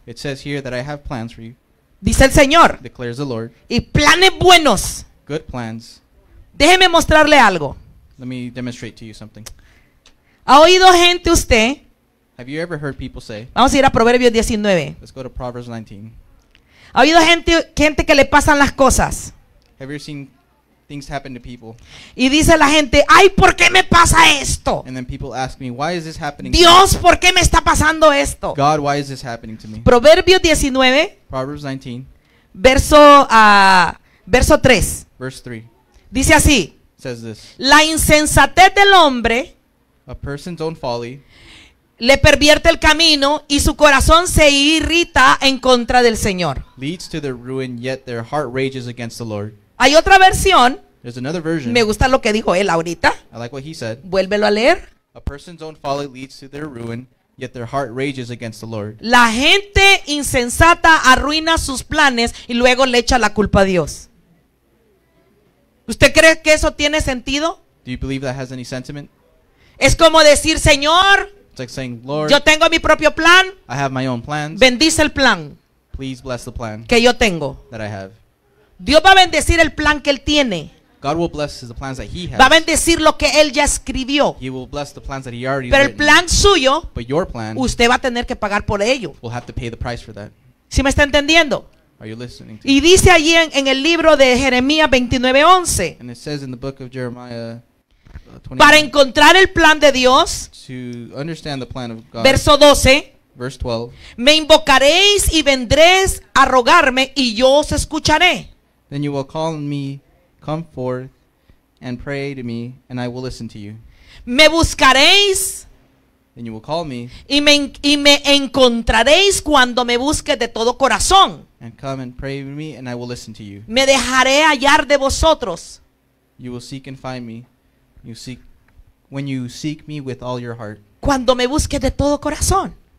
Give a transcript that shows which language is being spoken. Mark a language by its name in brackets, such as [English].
[English] It says here that I have plans for you, [Spanish] dice el Señor, [English] declares the Lord. [Spanish] y planes buenos. [English] Good plans. [Spanish] Déjeme mostrarle algo. [English] Let me demonstrate to you something. [Spanish] ¿Ha oído gente usted? [English] Have you ever heard people say, [Spanish] Vamos a ir a Proverbios 19. [English] let's go to Proverbs 19. [Spanish] ¿Ha oído gente que le pasan las cosas? [English] Have you ever seen things happen to people? [Spanish] Y dice la gente, ay, ¿por qué me pasa esto? [English] And then people ask me, why is this happening to me? [Spanish] Dios, ¿por qué me está pasando esto? [English] God, why is this happening to me? [Spanish] Proverbios 19, [English] Proverbs 19, [Spanish] verso 3. [English] verse 3 [Spanish] Dice así, [English] says this. [Spanish] la insensatez del hombre [English] A person's own folly [Spanish] le pervierte el camino y su corazón se irrita en contra del Señor. [English] leads to their ruin, yet their heart rages against the Lord. [Spanish] Hay otra versión [English] There's another version. [Spanish] Me gusta lo que dijo él ahorita. [English] I like what he said. [Spanish] Vuélvelo a leer. [English] A person's own folly leads to their ruin, yet their heart rages against the Lord. [Spanish] La gente insensata arruina sus planes y luego le echa la culpa a Dios. ¿Usted cree que eso tiene sentido? [English] Do you believe that has any sentiment? [Spanish] Es como decir, Señor, [English] It's like saying, Lord, [Spanish] yo tengo mi propio plan, [English] I have my own plans. [Spanish] bendice el plan [English] Please bless the plan [Spanish] que yo tengo. [English] that I have. [Spanish] Dios va a bendecir el plan que él tiene. [English] God will bless the plans that he has. [Spanish] Va a bendecir lo que él ya escribió. [English] He will bless the plans that he already [Spanish] Pero el [English] written. [Spanish] plan suyo, [English] But your plan [Spanish] usted va a tener que pagar por ello. [English] will have to pay the price for that. [Spanish] ¿Sí me está entendiendo? [English] Are you listening to [Spanish] Y dice allí en el libro de Jeremías 29:11, [English] And it says in the book of Jeremiah 29, [Spanish] para encontrar el plan de Dios, [English] to understand the plan of God. [Spanish] verso 12, [English] Verse 12. [Spanish] me invocaréis y vendréis a rogarme y yo os escucharé. [English] Then you will call me, come forth, and pray to me, and I will listen to you. [Spanish] Me buscaréis [English] Then you will call me, [Spanish] y me encontraréis cuando me busques de todo corazón. [English] and come and pray to me, and I will listen to you. [Spanish] Me dejaré hallar de vosotros. [English] You will seek and find me. When you seek me with all your heart. [Spanish] Cuando me busques de todo corazón.